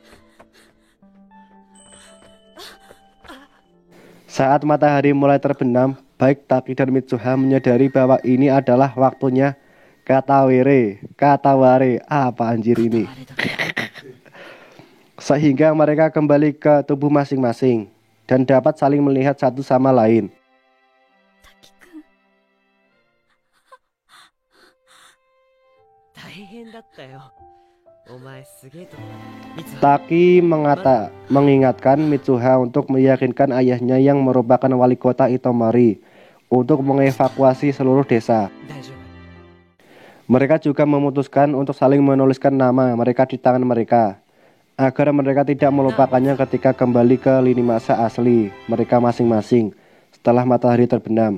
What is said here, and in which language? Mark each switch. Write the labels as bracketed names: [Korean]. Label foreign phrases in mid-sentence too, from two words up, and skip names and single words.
[Indonesian] Saat matahari mulai terbenam, baik Taki dan Mitsuha menyadari bahwa ini adalah waktunya kataware, apa anjir ini? Sehingga mereka kembali ke tubuh masing-masing dan dapat saling melihat satu sama lain. [Japanese] Taki-kun. 大変だったよ。お前すげえと。 [Indonesian] Taki mengingatkan Mitsuha untuk meyakinkan ayahnya yang merupakan wali kota Itomori untuk mengevakuasi seluruh desa. Mereka juga memutuskan untuk saling menuliskan nama mereka di tangan mereka agar mereka tidak melupakannya ketika kembali ke lini masa asli mereka masing-masing setelah matahari terbenam.